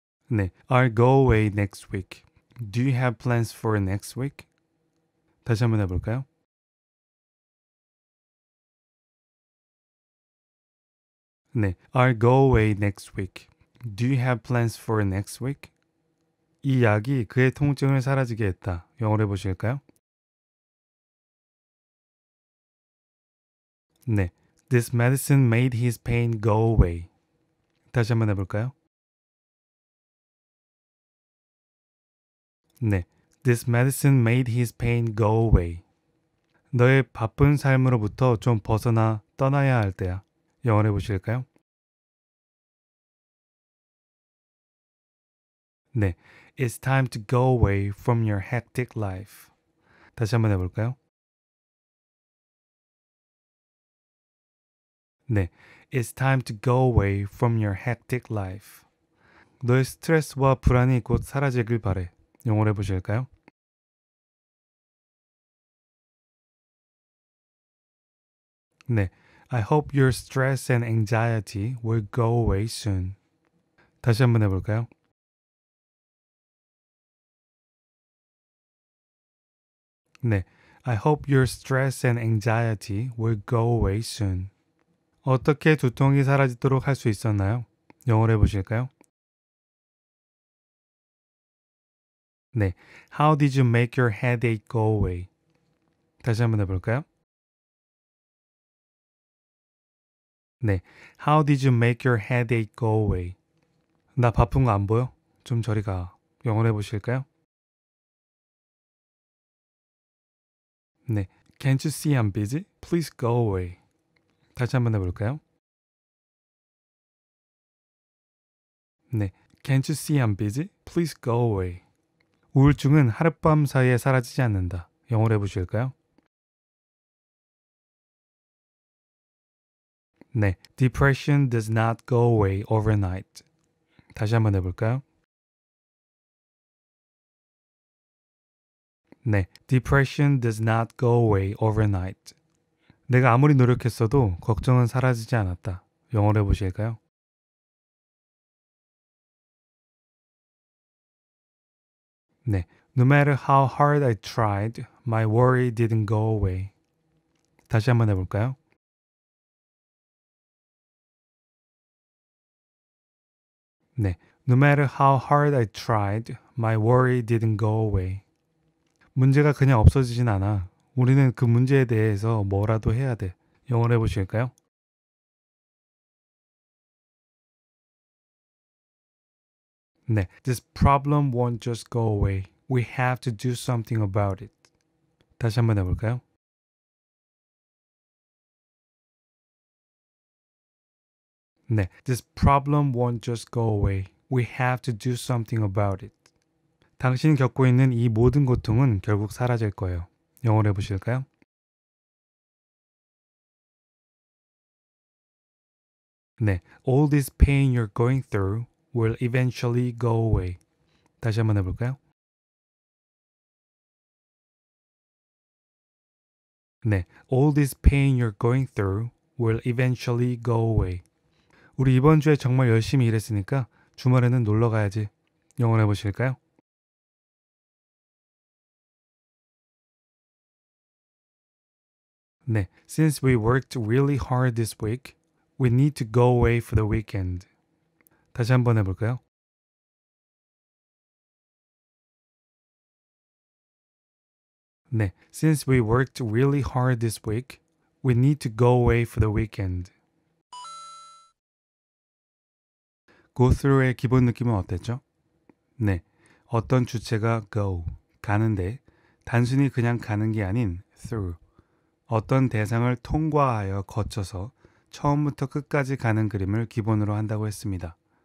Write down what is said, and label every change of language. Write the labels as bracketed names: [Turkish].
[English] 네, I'll go away next week. Do you have plans for next week? [Korean] 다시 한번 해볼까요? [English] 네, I'll go away next week. Do you have plans for next week? [Korean] 이 약이 그의 통증을 사라지게 했다. 영어로 해보실까요? [English] 네, this medicine made his pain go away. [Korean] 다시 한번 해볼까요? [English] 네, this medicine made his pain go away. [Korean] 너의 바쁜 삶으로부터 좀 벗어나 떠나야 할 때야. 영어로 해보실까요? [English] 네, it's time to go away from your hectic life. [Korean] 다시 한번 해볼까요? [English] 네, it's time to go away from your hectic life. [Korean] 너의 스트레스와 불안이 곧 사라지길 바래. 영어로 해보실까요? [English] 네, I hope your stress and anxiety will go away soon. [Korean] 다시 한번 해볼까요? [English] 네, I hope your stress and anxiety will go away soon. [Korean] 어떻게 두통이 사라지도록 할 수 있었나요? 영어로 해보실까요? [English] 네, How did you make your headache go away? [Korean] 다시 한번 해볼까요? [English] 네, How did you make your headache go away? [Korean] 나 바쁜 거 안 보여? 좀 저리 가. 영어로 해보실까요? [English] 네, Can't you see I'm busy? Please go away. [Korean] 다시 한번 해볼까요? [English] 네, Can't you see I'm busy? Please go away. [Korean] 우울증은 하룻밤 사이에 사라지지 않는다. 영어로 해보실까요? [English] 네, Depression does not go away overnight. [Korean] 다시 한번 해볼까요? [English] 네, depression does not go away overnight. [Korean] 내가 아무리 노력했어도 걱정은 사라지지 않았다. 영어로 해보실까요? [English] 네, no matter how hard I tried, my worry didn't go away. [Korean] 다시 한번 해볼까요? [English] 네, no matter how hard I tried, my worry didn't go away. [Korean] 문제가 그냥 없어지진 않아. 우리는 그 문제에 대해서 뭐라도 해야 돼. 영어로 해보실까요? [English] 네, this problem won't just go away. We have to do something about it. [Korean] 다시 한번 해볼까요? [English] 네, this problem won't just go away. We have to do something about it. [Korean] 당신이 겪고 있는 이 모든 고통은 결국 사라질 거예요. 영어로 해보실까요? [English] 네, all this pain you're going through will eventually go away. [Korean] 다시 한번 해볼까요? [English] 네, all this pain you're going through will eventually go away. [Korean] 우리 이번 주에 정말 열심히 일했으니까 주말에는 놀러 가야지. 영어로 해보실까요? [English] 네, since we worked really hard this week, we need to go away for the weekend. [Korean] 다시 한번 해볼까요? [English] 네, since we worked really hard this week, we need to go away for the weekend. [Korean] go through의 기본 느낌은 어땠죠? 네, 어떤 주체가 go, 가는데 단순히 그냥 가는 게 아닌 through, 어떤 대상을 통과하여 거쳐서 처음부터 끝까지 가는 그림을 기본으로 한다고 했습니다.